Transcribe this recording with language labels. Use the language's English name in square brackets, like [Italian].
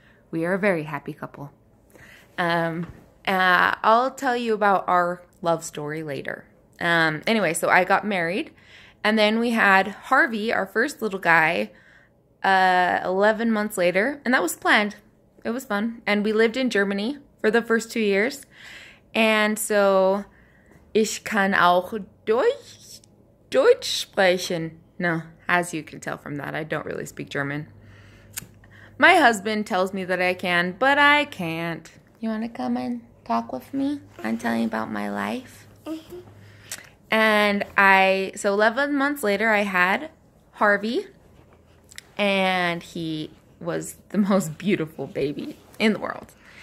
[English] We are a very happy couple. I'll tell you about our love story later. Anyway, so I got married. And then we had Harvey, our first little guy, 11 months later. And that was planned. It was fun. And we lived in Germany for the first 2 years. And so, [German] ich kann auch Deutsch sprechen. [English] No, as you can tell from that, I don't really speak German. My husband tells me that I can, but I can't. You want to come and talk with me and tell me about my life? Mm-hmm. And so 11 months later, I had Harvey, and he was the most beautiful baby in the world.